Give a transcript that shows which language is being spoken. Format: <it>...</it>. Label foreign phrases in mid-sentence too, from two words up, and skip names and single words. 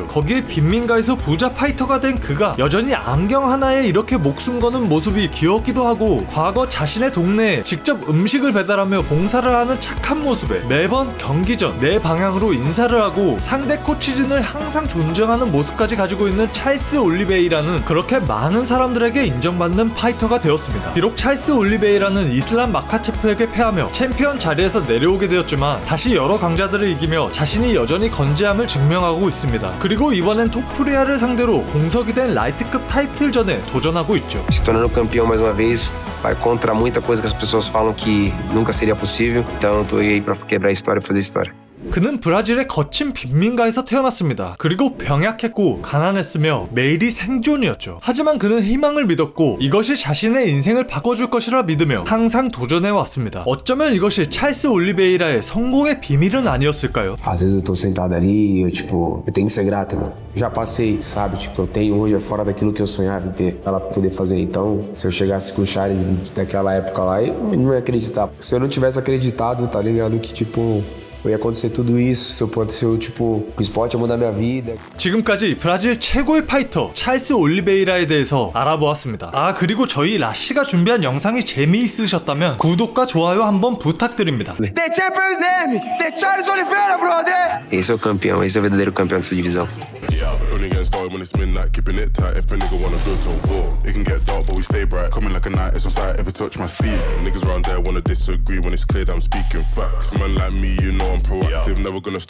<ko>거기에 빈민가에서 부자 파이터가 된 그가 여전히 안경 하나에 이렇게 목숨 거는 모습이 귀엽기도 하고 과거 자신의 동네에 직접 음식을 배달하며 봉사를 하는 착한 모습에 매번 경기 전 내 방향으로 인사를 하고 상대 코치진을 항상 존중하는 모습까지 가지고 있는 찰스 올리베이라는 그렇게 많은 사람들에게 인정받는 파이터가 되었습니다. 비록 찰스 올리베이라는 이슬람 마카체프에게 패하며 챔피언 자리에서 내려오게 되었지만 다시 여러 강자들을 이기며 자신이 여전히 건재함을 증명하고 있습니다. 그리고 이번엔 토프리아를 상대로 공석이 된 라이트급 타이틀전에 도전하고 있죠.</ko> <pt>Se tornando campeão mais uma vez, vai contra muita coisa que as pessoas falam que nunca seria possível. Então eu tô aí pra quebrar a história e fazer história.</pt> <ko>그는 브라질의 거친 빈민가에서 태어났습니다. 그리고 병약했고 가난했으며 매일이 생존이었죠. 하지만 그는 희망을 믿었고 이것이 자신의 인생을 바꿔줄 것이라 믿으며 항상 도전해왔습니다. 어쩌면 이것이 찰스 올리베이라의 성공의 비밀은 아니었을까요?</ko> <pt>Às vezes eu tô sentado ali e eu, tipo, eu tenho que ser grato, irmão. Já passei, sabe? Tipo, eu tenho hoje é fora daquilo que eu sonhava em ter pra poder fazer. Então, se eu chegasse com o Charles daquela época lá, eu não ia acreditar. Se eu não tivesse acreditado, tá ligado? Que, tipo, ia acontecer tudo isso. Se eu, tipo, o esporte ia mudar minha vida.</pt> <ko>지금까지 브라질 최고의 파이터 찰스 올리베이라에 대해서 알아보았습니다. 아, 그리고 저희 라씨가 준비한 영상이 재미있으셨다면 구독과 좋아요 한번 부탁드립니다.</ko> <pt>Esse é o campeão, esse é o verdadeiro campeão dessa divisão.</pt> <en>Only getting started when it's midnight, keeping it tight. If a nigga wanna go to war, it can get dark, but we stay bright. Coming like a knight, it's on sight. If it touch my sleeve, niggas round there wanna disagree when it's clear that I'm speaking facts. Man like me, you know I'm proactive, never gonna stop.</en>